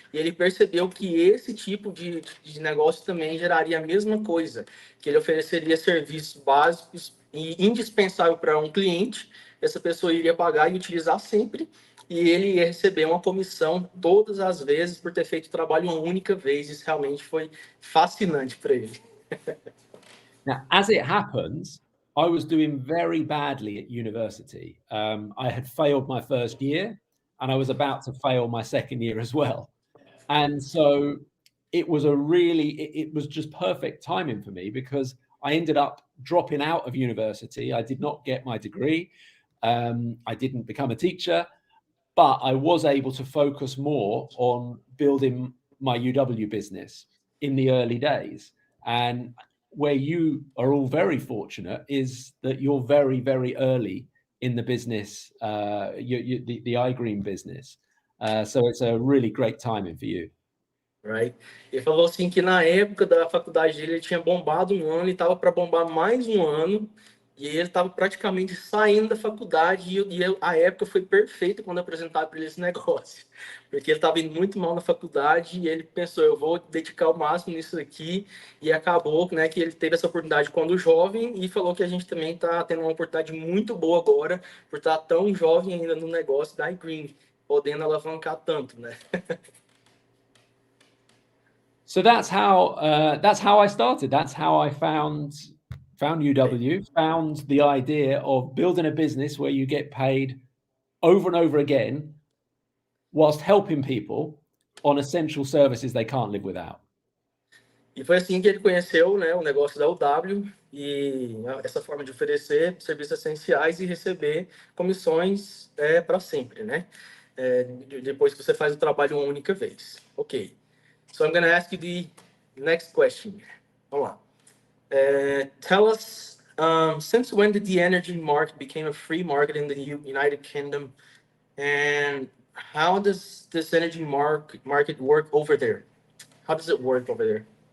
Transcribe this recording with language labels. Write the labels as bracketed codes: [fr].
[pt] E ele percebeu que esse tipo de negócio também geraria a mesma coisa, que ele ofereceria serviços básicos e indispensáveis para um cliente. Essa pessoa iria pagar e utilizar sempre, e ele ia receber uma comissão todas as vezes por ter feito o trabalho uma única vez. Isso realmente foi fascinante para ele. [en] Now, as it happens, I was doing very badly at university. I had failed my first year and I was about to fail my second year as well. And so it was it was just perfect timing for me because I ended up dropping out of university. I did not get my degree. I didn't become a teacher, but I was able to focus more on building my UW business in the early days. And where you are all very fortunate is that you're very, very early in the business, the iGreen business. So it's a really great timing for you. Right? [pt] Ele falou assim que na época da faculdade dele ele tinha bombado um ano e estava para bombar mais um ano, e ele estava praticamente saindo da faculdade, e a época foi perfeita quando apresentaram para ele esse negócio, porque ele estava indo muito mal na faculdade e ele pensou, eu vou dedicar o máximo nisso aqui, e acabou, né, que ele teve essa oportunidade quando jovem, e falou que a gente também está tendo uma oportunidade muito boa agora, por estar tão jovem ainda no negócio da iGreen, podendo alavancar tanto, né? [en] So that's how I started. That's how I found UW, found the idea of building a business where you get paid over and over again whilst helping people on essential services they can't live without. [pt] E foi assim que ele conheceu, né, o negócio da UW e essa forma de oferecer serviços essenciais e receber comissões para sempre, né? Depois que você faz o trabalho uma única vez. Ok. [en] So I'm going to ask you the next question. [pt] Vamos lá. [en] Tell us, since when did the energy market become a free market in the United Kingdom, and how does this energy market work over there? How does it work over there?